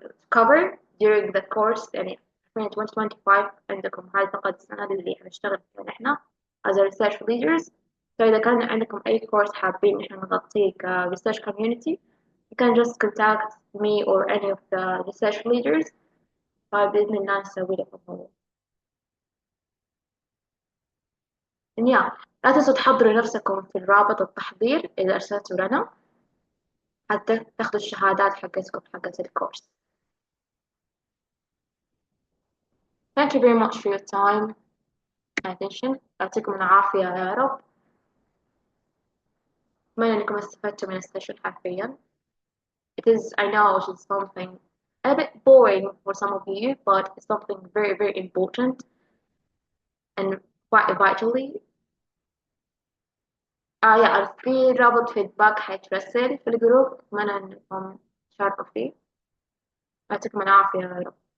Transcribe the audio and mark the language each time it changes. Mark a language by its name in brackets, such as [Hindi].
[English] cover during the course [Arabic] يعني 2025 عندكم هاي فقط السنة اللي حنشتغل فيها نحن [English] as a research leaders. [Arabic] فإذا كان عندكم أي course حابين نحن نغطيه ك [English] research community, you can just contact me or any of the research leaders [Arabic] فبإذن الله نسوي لكم هو. لا تنسوا تحضروا نفسكم في الرابط التحضير إذا أرسلتوا لنا حتى تاخذوا الشهادات حقتكم حقت الكورس. [English] Thank you very much for your time and attention. [Arabic] يعطيكم العافية يا رب. أتمنى إنكم استفدتوا من السيشن حرفيا. [English] It is, I know it is something a bit boring for some of you, but it's something very, very important and quite vitally. [Arabic] في رابط فيدباك حيترسل في الجروب، أتمنى إنكم تشاركوا فيه. يعطيكم العافية يا رب.